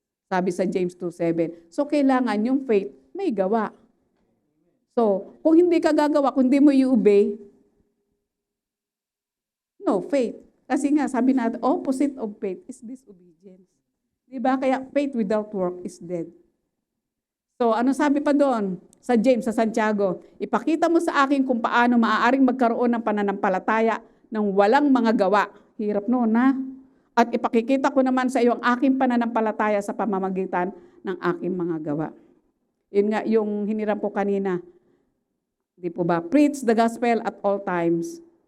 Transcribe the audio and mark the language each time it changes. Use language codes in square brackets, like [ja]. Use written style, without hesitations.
[tl] Sabi sa James 2:7. So, kailangan yung faith may gawa. So, kung hindi ka gagawa, kung hindi mo i-obey, [en] no faith. [tl] Kasi nga, sabi natin, [en] opposite of faith is disobedience. [tl] Diba? Kaya [en] faith without work is dead. [tl] So, ano sabi pa doon? Sa James, sa Santiago, ipakita mo sa akin kung paano maaaring magkaroon ng pananampalataya ng walang mga gawa. Hirap noon, ha? At ipakikita ko naman sa iyo ang aking pananampalataya sa pamamagitan ng aking mga gawa. Yun nga, yung hiniram ko kanina. Di po ba? [en] Preach the gospel at all times.